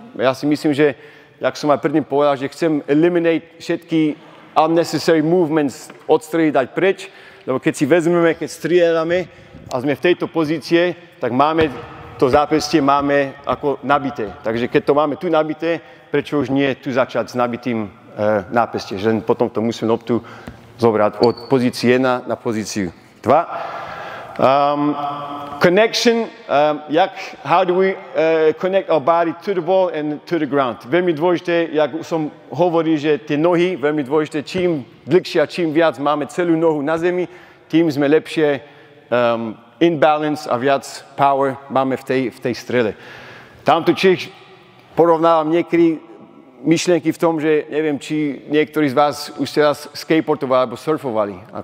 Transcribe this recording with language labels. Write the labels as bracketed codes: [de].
[sk] Ja si myslím, že, jak som aj predtým povedal, že chcem [en] eliminate [sk] všetky [en] unnecessary movements, [sk] odstreliť, dať preč, lebo keď si vezmeme, keď strieľame a sme v tejto pozície, tak máme to zápestie ako nabité. Takže keď to máme tu nabité, prečo už nie tu začať s nabitým nápestie, že potom to musíme loptu zobrať od pozície 1 na pozíciu 2. [en] Connection, how do we connect our body to the ball and to the ground. [sk] Veľmi dôležité, jak som hovoril, že tie nohy, veľmi dôležité, čím dlhšie a čím viac máme celú nohu na zemi, tým sme lepšie [en] in balance [sk] a viac power máme v tej strele. Tamto tiež porovnávam niekedy myšlienky v tom, že neviem, či niektorí z vás už teraz skateboardovali alebo surfovali.